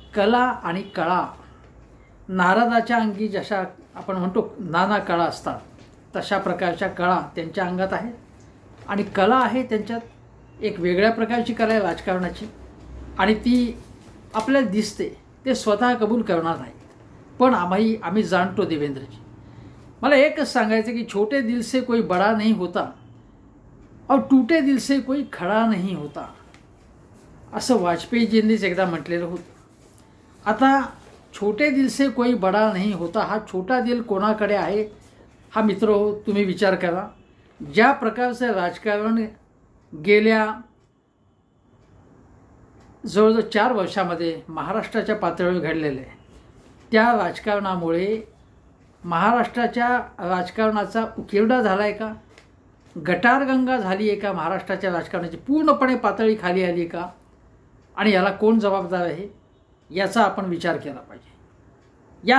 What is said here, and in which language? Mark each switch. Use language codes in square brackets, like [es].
[mr] कला आणि कळा, नारदाच्या अंगी जशा आपण म्हणतो नाना कळा असतात तशा प्रकारच्या कळा त्यांच्या अंगात आहेत आणि कला आहे त्यांच्यात एक वेगळ्या प्रकारची कला आहे राजकारणाची आणि ती आपल्याला दिसते, ते स्वतः कबूल करणार नाहीत, पण आम्ही जाणतो देवेंद्रजी। मला एकच सांगायचं की [hi] छोटे दिल से कोई बड़ा नहीं होता और टूटे दिल से कोई खड़ा नहीं होता, [mr] असं वाजपेयीजींनीच एकदा म्हटलेलं होतं। आता [hi] छोटे दिल से कोई बड़ा नहीं होता [mr] हा छोटा दिल कोणाकडे आहे हा मित्र तुम्ही विचार करा। ज्या प्रकारचं राजकारण गेल्या जवळजवळ 4 वर्षामध्ये महाराष्ट्राच्या पातळीवर घडलेलं आहे, त्या राजकारणामुळे महाराष्ट्राच्या राजकारणाचा उकिरडा झाला आहे का, गटारगंगा झाली आहे का, महाराष्ट्राच्या राजकारणाची पूर्णपणे पातळी खाली आली आहे का, आणि याला कोण जबाबदार आहे याचा आपण विचार केला पाहिजे।